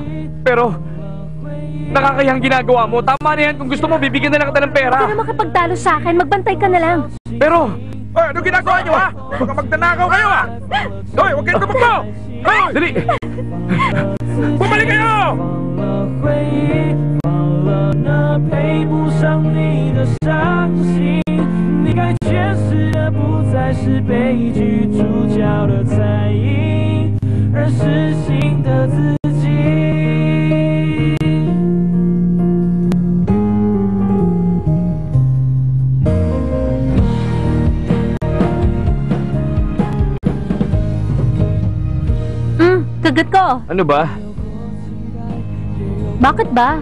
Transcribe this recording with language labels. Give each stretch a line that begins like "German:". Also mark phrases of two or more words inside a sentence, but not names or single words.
Filipino: Pero, nakakayang ginagawa mo. Tama na yan. Kung gusto mo, bibigyan na lang kita ng pera. Huwag ka na makapagtalo sa akin. Magbantay ka na lang. Pero, ano ginagawa niyo ha? Baka magdanakaw kayo ha? Hoy, huwag kayong tumakbo! Hoy! Dali! Bumalik kayo!
Chinese: 那配不上你的伤心，你该诠释的不再是悲剧主角的彩影，而是新的自己。
Filipino: Kagat ko. Ano ba? Bakit ba?